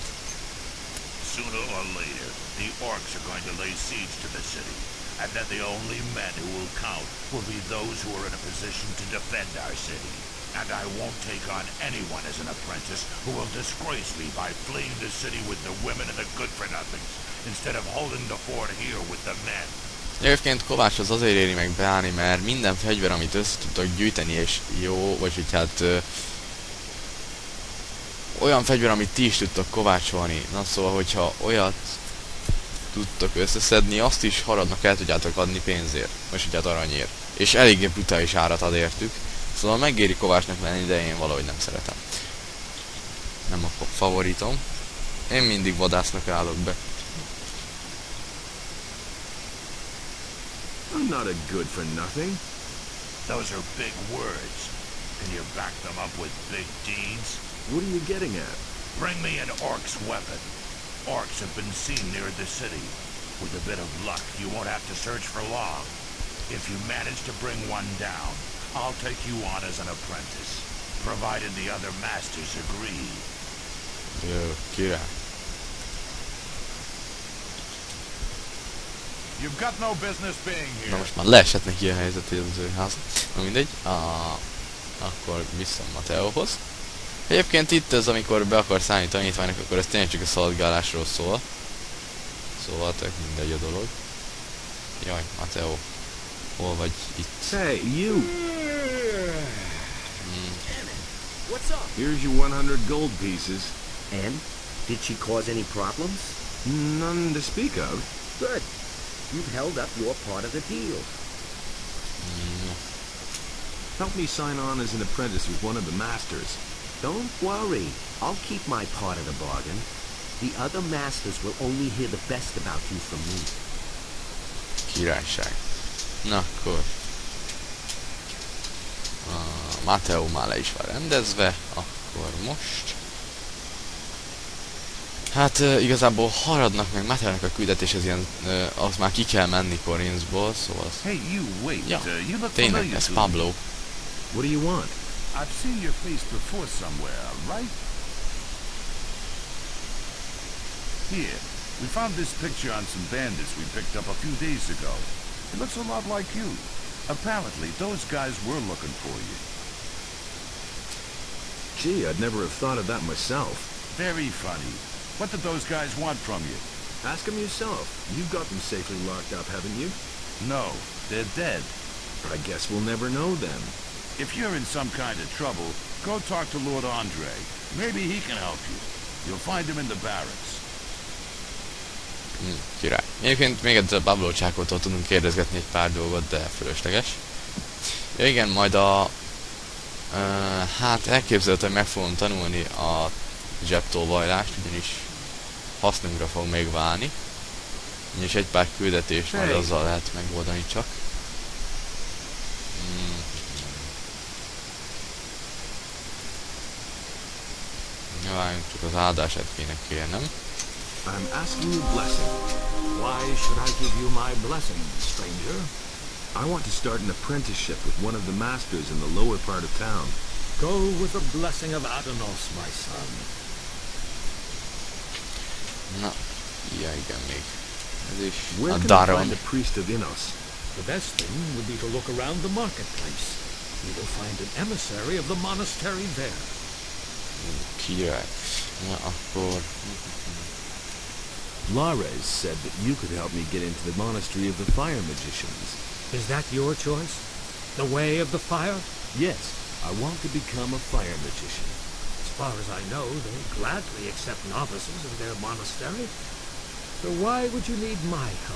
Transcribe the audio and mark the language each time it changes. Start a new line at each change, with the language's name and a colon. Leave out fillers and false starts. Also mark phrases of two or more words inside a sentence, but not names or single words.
English: Sooner or later, the orcs are going to lay siege to the city, and then the only men who will count will be those who are in a position to defend our city. And I won't take on anyone as an apprentice who will disgrace me by fleeing the city with the women and the good-for-nothings, instead of holding the fort here with the men.
Hungarian: Egyébként Kovács az azért éri meg beállni, mert minden fegyver, amit össze tudtak gyűjteni, és jó, vagy hogy hát... olyan fegyver, amit ti is tudtak kovácsolni. Na szóval, hogyha olyat tudtak összeszedni, azt is Haradnak el tudjátok adni pénzért. Most hogy hát aranyért. És eléggé brutális árat ad értük. Szóval megéri Kovácsnak lenni, de én valahogy nem szeretem. Nem a favoritom. Én mindig vadásznak állok be.
English: I'm not a good for nothing. Those are big words. Can you back them up with big deeds? What are you getting at? Bring me an orc's weapon. Orcs have been seen near the city. With a bit of luck, you won't have to search for long. If you manage to bring one down, I'll take you on as an apprentice, provided the other masters agree.
Hungarian: Jó, király.
English: You've got no business being
Hungarian: Na
English: here.
Hungarian: most már leesett neki a helyzet, hogy az ő ház. Na mindegy. Akkor vissza Mateóhoz. Egyébként itt ez, amikor be akarsz állni tanítványnak, akkor ez tényleg csak a szaladgálásról szól. Szóval tök mindegy a dolog. Jaj, Mateó. Hol vagy itt?
English: Hey, you! What's up? Here's your 100 gold pieces. And? Did she cause any problems? None to speak of. Good. You've held up your part of the deal. Help me sign on as an apprentice with one of the masters. Don't worry. I'll keep my part of the bargain. The other masters will only hear the best about you from me.
Hungarian: Királyság. Na akkor. Mateó már le is van rendezve. Akkor most. Hát igazából haradnak meg Mateónak a küldetés, ez ilyen, az már ki kell menni Korinthból, szóval az...
English: Hey, you, wait.
Hungarian: Ja,
English: You look
Hungarian: tényleg,
English: familiar
Hungarian: ez
English: to Pablo. What do you want? I've seen your face before somewhere, right? Here, we found this picture on some bandits we picked up a few days ago. It looks a lot like you. Apparently, those guys were looking for you. Gee, I'd never have thought of that myself. Very funny. What did those guys want from you? Ask them yourself. You've got them safely locked up, haven't you? No, they're dead. I guess we'll never know then. If you're in some kind of trouble, go talk to Lord Andre. Maybe he can help you. You'll find him in the barracks.
Hungarian: Király. Egyébként még egyszer Pablo Csákótól tudunk kérdezgetni egy pár dolgot, de fölösleges. Ja igen, majd hát elképzelhető, hogy meg fogom tanulni a zsebtolvajlást, ugyanis hasznunkra fog még válni. És egy pár küldetést majd azzal lehet megoldani csak. Várjunk, csak az áldását kéne kérnem.
English: I'm asking you blessing. Why should I give you my blessing, stranger? I want to start an apprenticeship with one of the masters in the lower part of town. Go with the blessing of Adanos, my son.
Hungarian: Na, ja igen még. Ez is
English: Where
Hungarian: a
English: can I
Hungarian: Daron.
English: find a priest of Innos? The best thing would be to look around the marketplace. You will find an emissary of the monastery there.
Hungarian: Király. Na akkor...
English: Lares said that you could help me get into the monastery of the fire magicians. Is that your choice? The way of the fire? Yes, I want to become a fire magician. As far as I know, they gladly accept novices in their monastery. So why would you need my help?